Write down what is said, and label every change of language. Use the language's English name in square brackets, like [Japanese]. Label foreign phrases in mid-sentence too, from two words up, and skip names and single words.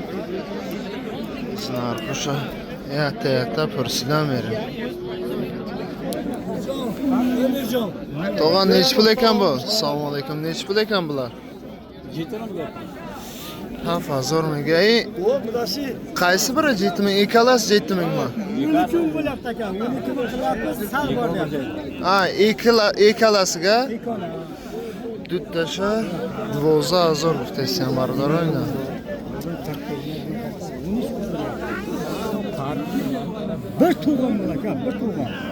[Tajik] Нархуша якта пурсида мерем. [Uzbek] Тоға неч пул екан бу? Салому алейкум, неч пул екан булар? [Tajik] 7000 мега. [Uzbek] Qaysi biri 7000? Ikkalasi 7000 mi? 12 bo'lyapti akam. 12 bo'lyapti, sal bor deyapti. [Tajik] Ҳа, иккаласига дудташа 12000 гуфтасан бародар ойна. [Uzbek] Bir to'g'on bor akam, bir to'g'on.